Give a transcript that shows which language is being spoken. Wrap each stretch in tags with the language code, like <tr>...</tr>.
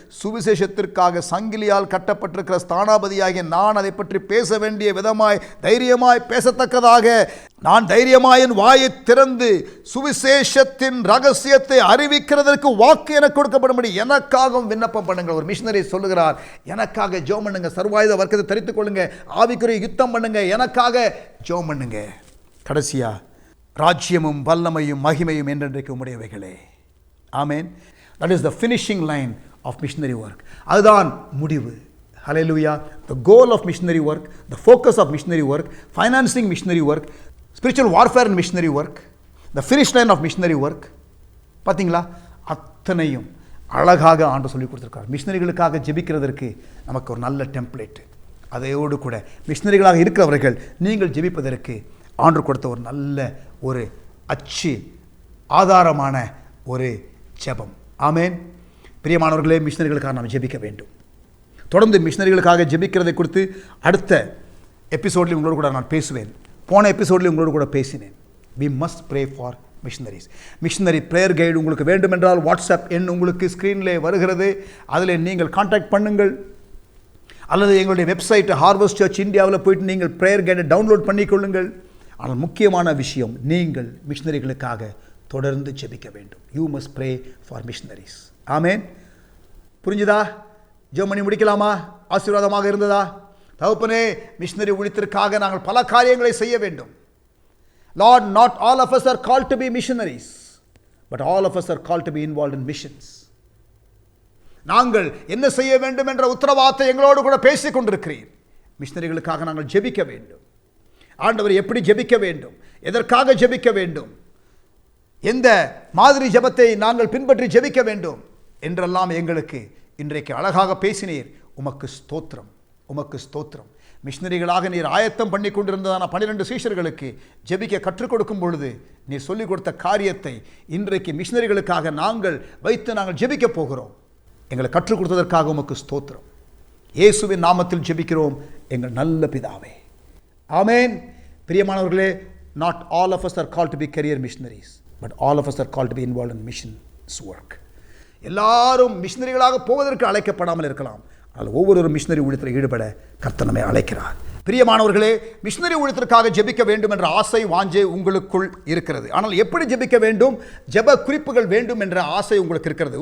<ta>சுவிசேஷத்திற்காக சங்கிலியால் கட்டப்பட்டிருக்கிற ஸ்தானாபதியாகிய நான் அதை பற்றி பேச வேண்டிய விதமாய் தைரியமாய் பேசத்தக்கதாக நான் தைரியமாய் என் வாயை திறந்து சுவிசேஷத்தின் ரகசியத்தை அறிவிக்கிறதற்கு வாக்கு எனக்கு கொடுக்கப்படும்படி எனக்காகவும் விண்ணப்பம் பண்ணுங்கள். ஒரு மிஷனரி சொல்லுகிறார், எனக்காக ஜெபம் பண்ணுங்க, சர்வாயுத வர்க்கத்தை தரித்துக் கொள்ளுங்க, ஆவிக்குரிய யுத்தம் பண்ணுங்க, எனக்காக ஜெபம் பண்ணுங்க. கடைசியா, ராஜ்யமும் வல்லமையும் மகிமையும் என்றென்றைக்கு உம்முடையவைகளே. ஆமென்.</ta> <en>That is the finishing line of missionary work.</en> <ta>அதுதான் முடிவு.</ta> <en>Hallelujah. The goal of missionary work, the focus of missionary work, financing missionary work, spiritual warfare and missionary work, the finish line of missionary work.</en> <ta>பார்த்தீங்களா? அத்தனையும் அழகாக ஆண்டு சொல்லி கொடுத்துருக்கார். மிஷனரிகளுக்காக ஜெபிக்கிறதற்கு நமக்கு ஒரு நல்ல டெம்ப்ளேட். அதையோடு கூட மிஷனரிகளாக இருக்கிறவர்கள் நீங்கள் ஜெபிப்பதற்கு ஆண்டு கொடுத்த ஒரு நல்ல ஒரு அச்சு ஆதாரமான ஒரு ஜெபம். ஆமென். பிரியமானவர்களே, மிஷனரிகளுக்காக நாம் ஜெபிக்க வேண்டும். தொடர்ந்து மிஷனரிகளுக்காக ஜெபிக்கிறதை குறித்து அடுத்த எபிசோட்லேயும் உங்களோடு கூட நான் பேசுவேன். போன எபிசோட்லேயும் உங்களோடு கூட பேசினேன்.</ta> <en>We must pray for missionaries.</en> <ta>Missionary prayer guide உங்களுக்கு வேண்டுமென்றால் வாட்ஸ்அப் எண் உங்களுக்கு ஸ்க்ரீனில் வருகிறது, அதில் நீங்கள் கான்டாக்ட் பண்ணுங்கள். அல்லது எங்களுடைய வெப்சைட் ஹார்வெஸ்ட் சர்ச் இந்தியாவில் போயிட்டு நீங்கள் ப்ரேயர் கைடை டவுன்லோட் பண்ணிக்கொள்ளுங்கள். ஆனால் முக்கியமான விஷயம், நீங்கள் மிஷனரிகளுக்காக தொடர்ந்து ஜெபிக்க வேண்டும்.</ta> <en>You must pray for missionaries.</en> <ta>ஆமென். புரிஞ்சுதா? ஜெபம் பண்ணி முடிக்கலாமா? ஆசீர்வாதமாக இருந்ததா? தகப்பனே, மிஷனரி ஊழியத்திற்காக நாங்கள் பல காரியங்களை செய்ய வேண்டும்.</ta> <en>Lord, not all of us are called to be missionaries, but all of us are called to be involved in missions.</en> <ta>நாங்கள் என்ன செய்ய வேண்டும் என்ற உத்தரவாதத்தை எங்களோடு கூட பேசிக் கொண்டிருக்கிறீர். மிஷனரிகளுக்காக நாங்கள் ஜெபிக்க வேண்டும். ஆண்டவர் எப்படி ஜெபிக்க வேண்டும், எதற்காக ஜெபிக்க வேண்டும், எந்த மாதிரி ஜெபத்தை நாங்கள் பின்பற்றி ஜெபிக்க வேண்டும் என்றெல்லாம் எங்களுக்கு இன்றைக்கு அழகாக பேசினீர். உமக்கு ஸ்தோத்திரம், உமக்கு ஸ்தோத்திரம். மிஷனரிகளாக நீர் ஆயத்தம் பண்ணி கொண்டிருந்ததான 12 சீஷர்களுக்கு ஜெபிக்க கற்றுக் கொடுக்கும் பொழுது நீர் சொல்லிக் கொடுத்த காரியத்தை இன்றைக்கு மிஷனரிகளுக்காக நாங்கள் வைத்து நாங்கள் ஜெபிக்க போகிறோம். எங்களை கற்றுக் கொடுத்ததற்காக உமக்கு ஸ்தோத்திரம். இயேசுவின் நாமத்தில் ஜெபிக்கிறோம் எங்கள் நல்ல பிதாவே. ஆமென். பிரியமானவர்களே,</ta> <en>not all of us are called to be career missionaries, but all of us are called to be involved in missions work.</en> <ta>எல்லாரும் மிஷனரிகளாக போவதற்கு அழைக்கப்படாமல் இருக்கலாம், ஆனால் ஒவ்வொரு மிஷனரி ஊழியத்தில் ஈடுபட கர்த்தர் நம்மை அழைக்கிறார். பிரியமானவர்களே, மிஷனரி ஊழியத்திற்காக ஜெபிக்க வேண்டும் என்ற ஆசை வாஞ்சை உங்களுக்குள் இருக்கிறது. ஆனால் எப்படி ஜெபிக்க வேண்டும், ஜெப குறிப்புகள் வேண்டும் என்ற ஆசை உங்களுக்கு இருக்கிறது.</ta>